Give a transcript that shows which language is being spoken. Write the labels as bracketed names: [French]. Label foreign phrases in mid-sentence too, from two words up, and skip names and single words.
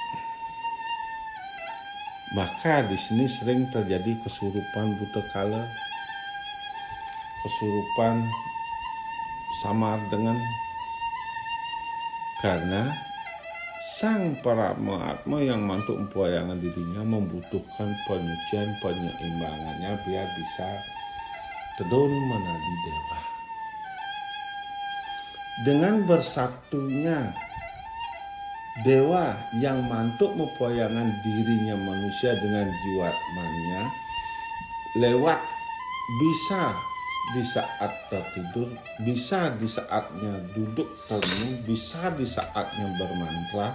[Indonesian] Maka di sini sering terjadi kesurupan buta kala, kesurupan samar dengan, karena sang Paramatma yang mantuk mempoyangan dirinya membutuhkan penyucian penyeimbangannya biar bisa tedun menadi dewa. Dengan bersatunya dewa yang mantuk mempoyangan dirinya manusia dengan jiwatmanya lewat bisa di saat tertidur, bisa di saatnya duduk tenang, bisa di saatnya bermantra.